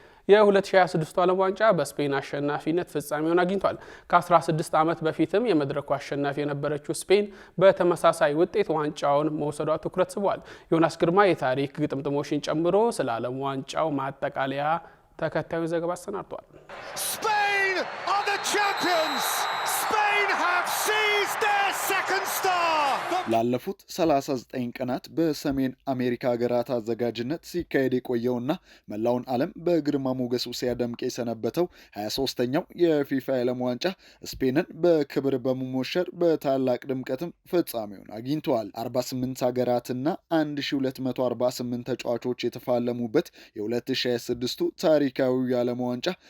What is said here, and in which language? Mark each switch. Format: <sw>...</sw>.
<am>የ2026 ዓለም ዋንጫ በስፔን አሸናፊነት ፍጻሜውን አግኝቷል። ከ16 ዓመት በፊትም የመድረኩ አሸናፊ የነበረችው ስፔን በተመሳሳይ ውጤት ዋንጫውን መውሰዷ ትኩረት ስቧል። ዮናስ ግርማ የታሪክ ግጥምጥሞሽን ጨምሮ ስለ ዓለም ዋንጫው ማጠቃለያ ተከታዩን ዘገባ አሰናድቷል።</am> <en>Spain are the champions. Spain have seized their second star.</en> <am>ላለፉት 39 ቀናት በሰሜን አሜሪካ ሀገራት አዘጋጅነት ሲካሄድ የቆየውና መላውን ዓለም በግርማ ሞገሱ ሲያደምቅ የሰነበተው 23ኛው የፊፋ የዓለም ዋንጫ ስፔንን በክብር በመሞሸር በታላቅ ድምቀትም ፍጻሜውን አግኝተዋል። 48 ሀገራትና 1248 ተጫዋቾች የተፋለሙበት የ2026ቱ ታሪካዊ የዓለም ዋንጫ</am>